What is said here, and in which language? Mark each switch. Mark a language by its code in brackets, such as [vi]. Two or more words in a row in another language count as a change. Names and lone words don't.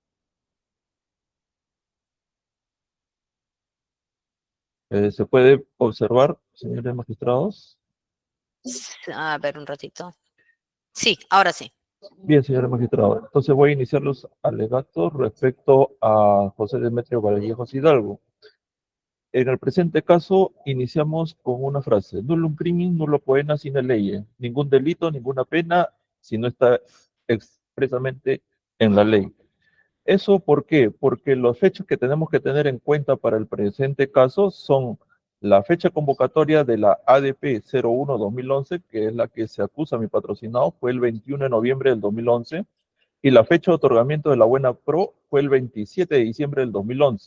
[es] ¿Se puede observar, señores magistrados? A ver, un ratito. Sí, ahora sí. Bien, señores magistrados. Entonces voy a iniciar los alegatos respecto a José Demetrio Vallejos Hidalgo. En el presente caso, iniciamos con una frase: [la] nullum crimen, nullo poena sine leye. [es] Ningún delito, ninguna pena, si no está expresamente en la ley. ¿Eso por qué? Porque los fechas que tenemos que tener en cuenta para el presente caso son la fecha convocatoria de la ADP 01-2011, que es la que se acusa a mi patrocinado, fue el 21 de noviembre del 2011, y la fecha de otorgamiento de la buena pro fue el 27 de diciembre del 2011.